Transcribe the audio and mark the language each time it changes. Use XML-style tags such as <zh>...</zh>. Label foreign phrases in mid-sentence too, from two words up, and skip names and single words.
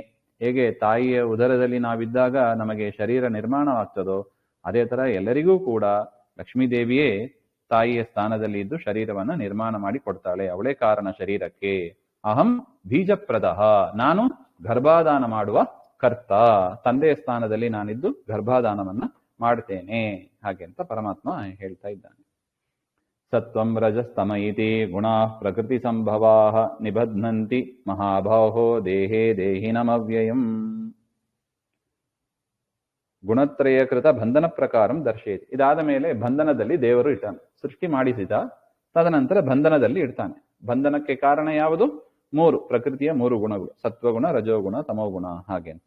<kn>ಹೇಗೆ ತಾಯಿಯ ಉದರದಲ್ಲಿ ನಾವಿದ್ದಾಗ ನಮಗೆ ಶರೀರ ನಿರ್ಮಾಣವಾಗ್ತದೋ ಅದೇ ತರ ಎಲ್ಲರಿಗೂ ಕೂಡ ಲಕ್ಷ್ಮೀದೇವಿಯೇ ತಾಯಿಯ ಸ್ಥಾನದಲ್ಲಿ ಇದ್ದು ಶರೀರವನ್ನ ನಿರ್ಮಾಣ ಮಾಡಿ ಕೊಡ್ತಾಳೆ. ಅವಳೇ ಕಾರಣ ಶರೀರಕ್ಕೆ.</kn> <sa>ಅಹಂ ಬೀಜಪ್ರದಃ,</sa> <kn>ನಾನು ಗರ್ಭಾಧಾನ ಮಾಡುವ ಕರ್ತ, ತಂದೆಯ ಸ್ಥಾನದಲ್ಲಿ ನಾನಿದ್ದು ಗರ್ಭಾಧಾನವನ್ನ ಮಾಡ್ತೇನೆ ಹಾಗೆ ಅಂತ ಪರಮಾತ್ಮ ಹೇಳ್ತಾ ಇದ್ದಾನೆ.</kn> <sa>ಸತ್ವಂ ರಜಸ್ತಮ ಇತಿ ಗುಣಾ ಪ್ರಕೃತಿ ಸಂಭವಾ ನಿಬಧ್ನಂತಿ ಮಹಾಬಾಹೋ ದೇಹೇ ದೇಹಿನಮವ್ಯಯಂ. ಗುಣತ್ರಯಕೃತ ಬಂಧನ ಪ್ರಕಾರಂ ದರ್ಶಯತಿ.</sa> <kn>ಇದಾದ ಮೇಲೆ ಬಂಧನದಲ್ಲಿ ದೇವರು ಇಟ್ಟಾನೆ, ಸೃಷ್ಟಿ ಮಾಡಿಸಿದ, ತದನಂತರ ಬಂಧನದಲ್ಲಿ ಇಡ್ತಾನೆ. ಬಂಧನಕ್ಕೆ ಕಾರಣ ಯಾವುದು? 3 ಪ್ರಕೃತಿಯ 3 ಗುಣಗಳು, ಸತ್ವಗುಣ, ರಜೋಗುಣ, ತಮೋಗುಣ ಹಾಗೆ ಅಂತ.</kn>